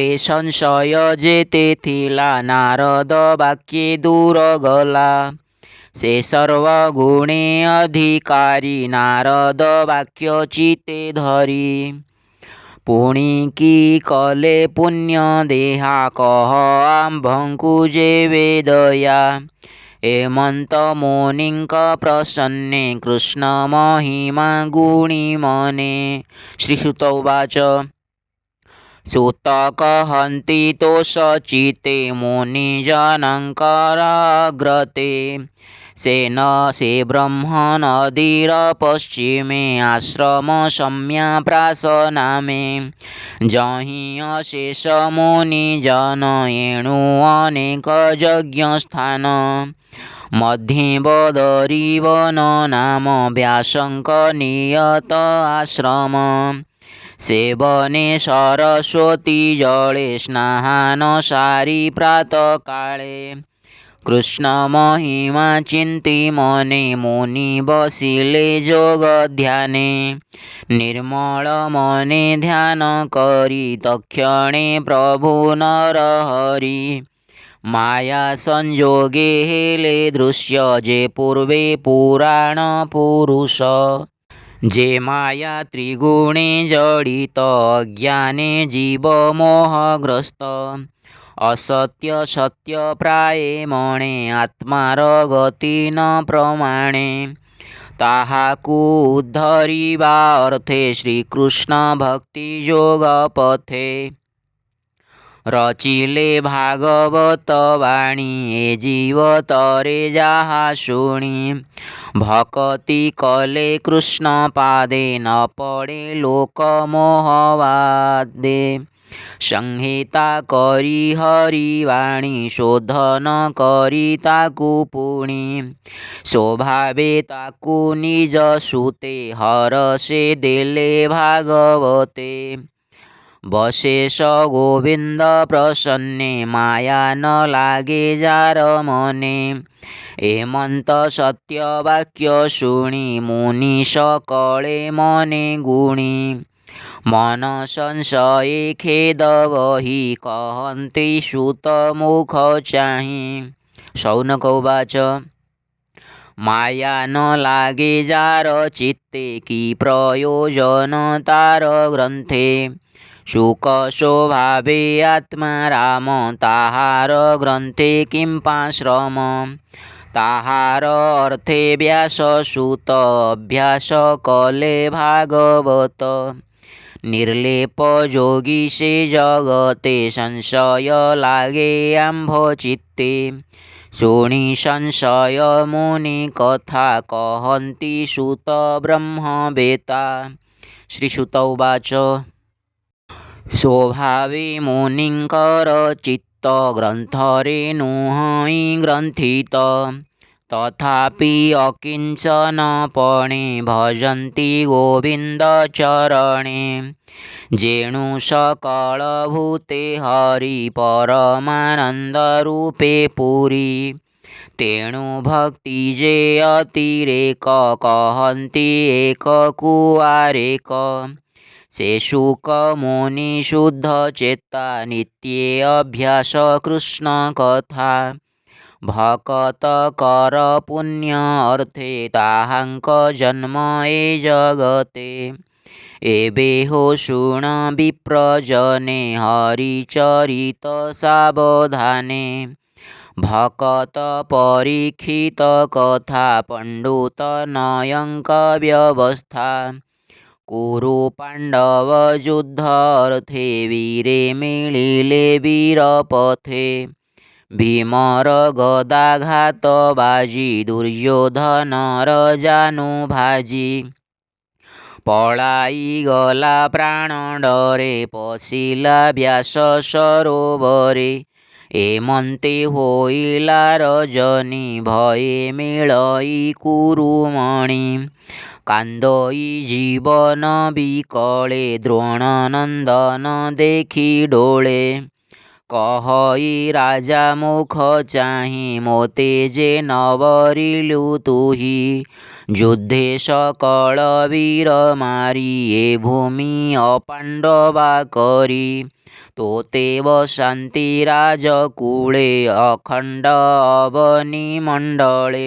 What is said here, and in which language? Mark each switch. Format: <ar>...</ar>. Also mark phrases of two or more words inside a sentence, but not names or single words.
<or>ସଂଶୟ ଜେତେ ଥିଲା ନାରଦ ବାକ୍ୟେ ଦୂର ଗଲା ସେ ସର୍ବଗୁଣେ ଅଧିକାରୀ ନାରଦ ବାକ୍ୟ ଚିତେ ଧରୀ ପୁଣୀ କୀ କଲେ ପୁଣ୍ୟ ଦେହା କହ ଆମ୍ଭଂକୁ ଜେ ବେଦୟା ହେମଂତ ମୁନିଂକ ପ୍ରସନ୍ନେ କୃଷ୍ଣ ମହିମା ଗୁଣୀ ମନେ। ଶ୍ରୀସୁତ ଉବାଚ। ସୁତ କହନ୍ତି ତୋଷଚିତେ ମୁନିଜନଙ୍କରାଗ୍ରତେ ସେନ ସେ ବ୍ରହ୍ମ ନଦୀର ପଶ୍ଚିମେ ଆଶ୍ରମ ସମ୍ୟା ପ୍ରାସନାମେ ଜହି ଅଶେଷ ମୁନିଜନ ଏଣୁ ଅନେକ ଯଜ୍ଞ ସ୍ଥାନ ମଧ୍ୟେ ବଦରୀବନ ନାମ ବ୍ୟାସଂକ ନିୟତ ଆଶ୍ରମ ସେବନେ ସରସ୍ୱତୀ ଜଳେ ସ୍ନାନ ସାରୀ ପ୍ରାତଃ କାଳେ କୃଷ୍ଣ ମହିମା ଚିଂତୀ ମନେ ମୁନି ବସିଲେ ଜୋଗ ଧ୍ୟାନେ ନିର୍ମଳ ମନେ ଧ୍ୟାନ କରୀ ତକ୍ଷଣେ ପ୍ରଭୁ ନରହରି ମାୟା ସଂଜୋଗେ ହେଲେ ଦୃଶ୍ୟ ଜେ ପୂର୍ବେ ପୁରାଣ ପୁରୁଷ ଜେ ମାୟା ତ୍ରିଗୁଣେ ଜଡ଼ିତ ଅଜ୍ଞାନେ ଜୀବ ମୋହଗ୍ରସ୍ତ ଅସତ୍ୟ ସତ୍ୟ ପ୍ରାୟେ ମଣେ ଆତ୍ମାର ଗତି ନ ପ୍ରମାଣେ ତାହାକୁ ଉଦ୍ଧରିବା ଅର୍ଥେ ଶ୍ରୀକୃଷ୍ଣ ଭକ୍ତି ଜୋଗ ପଥେ ରଚିଲେ ଭାଗବତ ବାଣୀ ଏ ଜୀବ ତରେ ଜାହା ଶୁଣୀ ଭକ୍ତି କଲେ କୃଷ୍ଣ ପାଦେ ନ ପଡ଼େ ଲୋକ ମୋହବାଦେ ସଂହିତା କରୀ ହରିବାଣୀ ଶୋଧନ କରୀ ତାକୁ ପୁଣୀ ସ୍ୱଭାବେ ତାକୁ ନିଜ ସୁତେ ହରସେ ଦେଲେ ଭାଗବତେ ବଶେଷ ଗୋବିଂଦ ପ୍ରସନ୍ନେ ମାୟା ନ ଲାଗେ ଜାର ମନେ ହେମଂତ ସତ୍ୟ ବାକ୍ୟ ଶୁଣୀ ମୁନି ସକଳେ ମନେ ଗୁଣୀ ମନ ସଂଶୟେ ଖେଦ ବହୀ କହନ୍ତି ସୁତ ମୁଖ ଚାହି। ଶୌନକ ଉବାଚ। ମାୟା ନ ଲାଗେ ଜାର ଚିତ୍ତେ କୀ ପ୍ରୟୋଜନ ତାର ଗ୍ରଂଥେ ସୁଖ ସ୍ୱଭାବେ ଆତ୍ମା ରାମ ତାହାର ଗ୍ରଂଥେ କିଂପାଶ୍ରମ ତାହାର ଅର୍ଥେ ବ୍ୟାସ ସୁତ ଅଭ୍ୟାସ କଲେ ଭାଗବତ ନିର୍ଲେପ ଜୋଗୀ ସେ ଜଗତେ ସଂଶୟ ଲାଗେ ଆମ୍ଭ ଚିତ୍ତେ ଶୁଣୀ ସଂଶୟ ମୁନି କଥା କହନ୍ତି ସୁତ ବ୍ରହ୍ମବେତା। ଶ୍ରୀସୁତ ଉବାଚ। ସ୍ୱଭାବେ ମୁନିଂକର ଚିତ୍ତ ଗ୍ରଂଥରେ ନୁହି ଗ୍ରଂଥିତ ତଥାପି ଅକିଂଚନପଣେ ଭଜନ୍ତି ଗୋବିଂଦ ଚରଣେ ଜେଣୁ ସକଳ ଭୂତେ ହରି ପରମାନଂଦ ରୂପେ ପୁରୀ ତେଣୁ ଭକ୍ତି ଜେ ଅତିରେକ କହନ୍ତି ଏକ କୁଆରେକ ସେ ଶୁକ ମୁନି ଶୁଦ୍ଧ ଚେତା ନିତ୍ୟେ ଅଭ୍ୟାସ କୃଷ୍ଣ କଥା ଭକତ କର ପୁଣ୍ୟ ଅର୍ଥେ ତାହାଂକ ଜନ୍ମ ଏ ଜଗତେ ଏବେ ହୋ ଶୁଣ ବିପ୍ରଜନେ ହରିଚରିତ ସାବଧାନେ ଭକତ ପରୀକ୍ଷିତ କଥା ପଂଡିତ ନୟଂକ ବ୍ୟବସ୍ଥା କୁରୁ ପାଂଡବ ଯୁଦ୍ଧ ଅର୍ଥେ ବୀରେ ମିଳିଲେ ବୀରପଥେ ଭୀମର ଗଦାଘାତ ବାଜୀ ଦୁର୍ଯୋଧନର ଜାନୁ ଭାଜୀ ପଳାଈ ଗଲା ପ୍ରାଣ ଡରେ ପଶିଲା ବ୍ୟାସ ସରୋବରେ ହେମଂତେ ହୋଇଲା ରଜନୀ ଭୟେ ମିଳଈ କୁରୁମଣି କାଂଦଈ ଜୀବନ ବିକଳେ ଦ୍ରୋଣନଂଦନ ଦେଖୀ ଡୋଳେ କହଇ ରାଜା ମୁଖ ଚାହିଁ ମୋତେ ଯେ ନବରିଲୁ ତୁହି। ଯୁଦ୍ଧେ ସକଳ ବୀର ମାରି ଏ ଭୂମି ଅପାଣ୍ଡବା କରି। ତୋତେ ବସାନ୍ତି ରାଜକୂଳେ ଅଖଣ୍ଡ ଅବନୀ ମଣ୍ଡଳେ।</or>